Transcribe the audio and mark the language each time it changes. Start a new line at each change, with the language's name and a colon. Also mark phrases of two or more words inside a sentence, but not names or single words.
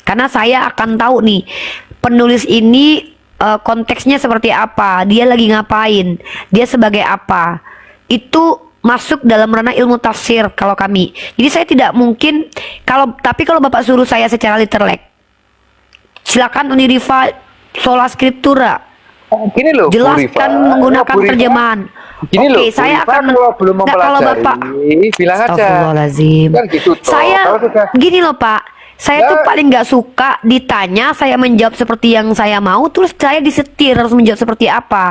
Indonesian: Karena saya akan tahu nih, penulis ini konteksnya seperti apa, dia lagi ngapain, dia sebagai apa. Itu masuk dalam ranah ilmu tafsir kalau kami. Jadi saya tidak mungkin tapi kalau Bapak suruh saya secara literlek, silakan Uniriva
Latin: sola scriptura.
Indonesian: Gini loh, Bu Jelaskan Rifa. menggunakan Bu Rifa, terjemahan. Gini Oke, loh, Bu saya Rifa akan kalau belum Nggak, kalau mempelajari, Bapak bilang aja.
Arabic: أستغفر الله العظيم.
Indonesian: Kan gitu toh. Saya Kalau sudah gini loh Pak, saya Ya. tuh paling nggak suka ditanya, saya menjawab seperti yang saya mau, terus saya disetir harus menjawab seperti apa.